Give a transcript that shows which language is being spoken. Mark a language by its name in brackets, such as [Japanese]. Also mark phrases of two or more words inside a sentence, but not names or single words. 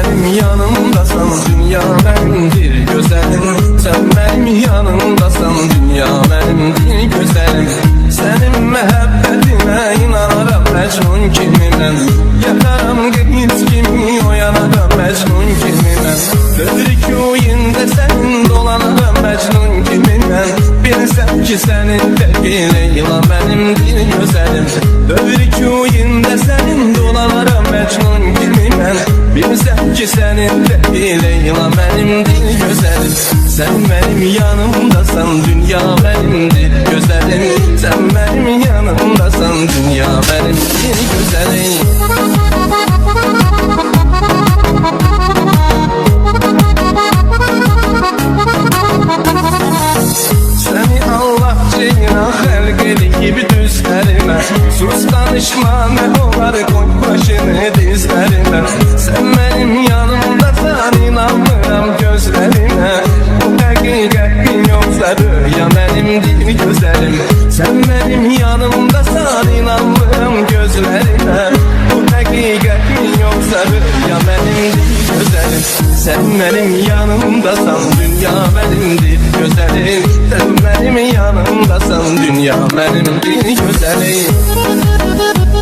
[Turkish] yanımdasan dünya benimdir güzelim. Sen benim yanımdasan dünya benimdir güzelim. [Azerbaijani] Senin məhəbbətine inanaram Məcnun kimi mən. Yataram qız kimi oyanaram Məcnun kimi mən. Dövrük oyunda sənin dolanaram Məcnun kimi mən. Bilsəm ki sənin təqi Leyla mənimdir gözəlim. Dövrük oyunda sənin dolanaram Məcnun kimi mən. Bilsəm ki sənin təqi Leyla mənimdir gözəlim. [Turkish] Sen benim yanımdasan dünya benimdir güzelim. Sen benim yanımdasan dünya benimdir güzelim. [Azerbaijani] Seni Allah ceyna xəlq eləyib düzlərimə. Sus danışma nə olar qoy başını dizlərimə. [Turkish] Sen benim yanımdasan [Azerbaijani] inanmıram gözlərimə. Bu həqiqətin yoxsa rüya mənimdir gözəlim. [Turkish] Sen benim yanımdasan [Azerbaijani] inanmıram gözlərimə. Bu həqiqətin yoxsa rüya mənimdir gözəlim. [Turkish] Sen benim yanımdasan dünya benimdir güzelim. Sen benim yanımdasan dünya benimdir güzelim.